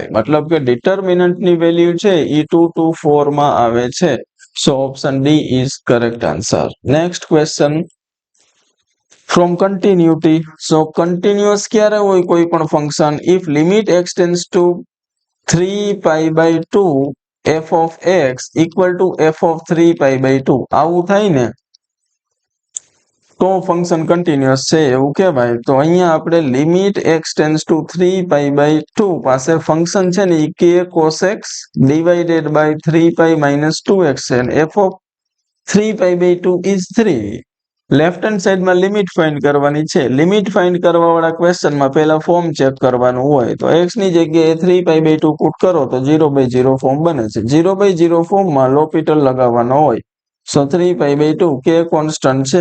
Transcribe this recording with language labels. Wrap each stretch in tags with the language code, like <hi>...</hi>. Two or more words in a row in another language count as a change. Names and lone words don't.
<gu>મતલબ કે ડિટર્મિનન્ટ ની વેલ્યુ છે એ 2 to 4 માં આવે છે.</gu> <en>So option D is correct answer. Next question from continuity.</en> <gu>સો કન્ટિન્યુઅસ ક્યારે હોય કોઈ પણ ફંક્શન?</gu> <en>If limit x tends to 3π/2 f of x equal to f of 3π/2.</en> <gu>આવું થાય ને તો ફંક્શન કન્ટિન્યુઅસ છે એવું કહેવાય. તો અહીંયા આપણે</gu> <en>limit x tends to</en> <gu>3π/2 પાસે ફંક્શન છે ને એ k cos x</gu> <en>divided by</en> <gu>3π - 2x છે, અને</gu> <en>f of 3π/2 is 3. left hand</en> <gu>સાઈડમાં</gu> <en>limit find</en> <gu>કરવાની છે.</gu> <en>limit find</en> <gu>કરવા વાળા ક્વેશ્ચનમાં પહેલા</gu> <en>form check</en> <gu>કરવાનું હોય. તો x ની જગ્યાએ 3π/2 પુટ કરો તો 0/0 ફોર્મ બને છે. 0/0 ફોર્મમાં લોપિટલ લગાવવાનો હોય. સો 3π/2 k કોન્સ્ટન્ટ છે.</gu>